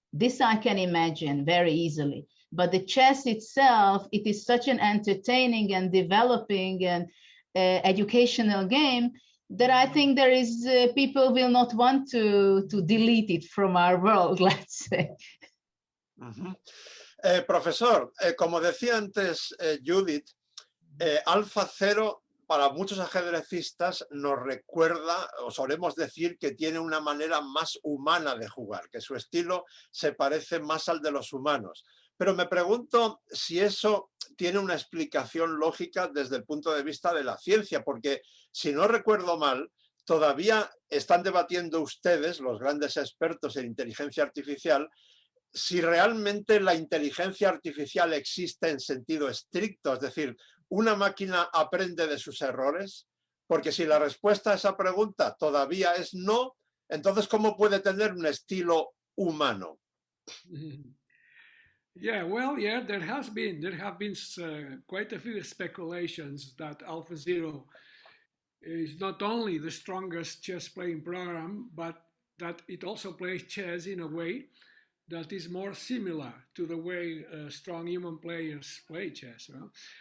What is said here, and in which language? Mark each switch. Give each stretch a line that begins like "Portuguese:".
English: This I can imagine very easily. But the chess itself, it is such an entertaining and developing and educational game that I think there is people will not want to delete it from our world, let's say.
Spanish: Profesor, como decía antes Judith, AlphaZero para muchos ajedrecistas nos recuerda, o solemos decir, que tiene una manera más humana de jugar, que su estilo se parece más al de los humanos. Pero me pregunto si eso tiene una explicación lógica desde el punto de vista de la ciencia, porque si no recuerdo mal, todavía están debatiendo ustedes, los grandes expertos en inteligencia artificial, si realmente la inteligencia artificial existe en sentido estricto, es decir, ¿una máquina aprende de sus errores? Porque si la respuesta a esa pregunta todavía es no, entonces ¿cómo puede tener un estilo humano?
English: Yeah, well, yeah, there have been quite a few speculations that AlphaZero is not only the strongest chess playing program, but that it also plays chess in a way that is more similar to the way strong human players play chess. You know?